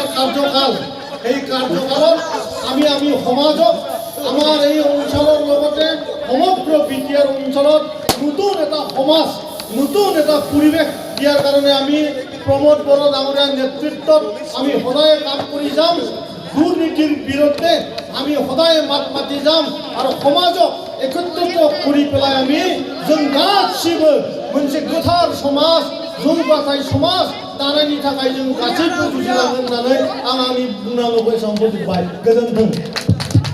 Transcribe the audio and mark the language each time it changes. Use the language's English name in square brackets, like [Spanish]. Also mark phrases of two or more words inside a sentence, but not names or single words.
[Assamese] কাৰ্যকাল এই কাৰ্যকালত আমি সমাজক আমাৰ এই অঞ্চলৰ লগতে সমগ্ৰ BTR অঞ্চলত নতুন এটা সমাজ নতুন এটা পৰিৱেশ দিয়াৰ কাৰণে আমি প্ৰমোদ বড়ো ডাঙৰীয়াৰ নেতৃত্বত আমি সদায় কাম কৰি যাম দুৰ্নীতিৰ বিৰুদ্ধে আমি সদায় মাত মাতি যাম আৰু সমাজক একত্ৰিত কৰি পেলাই আমি [Bodo] जों गासिबो मोनसे गोथार समाज जौगाथाय समाज दानायनि थाखाय जों गासैबो जुजिलांगोन होननानै आं आंनि बुंनांगौखौ एसेबां फोजोबबाय गोजोन्थों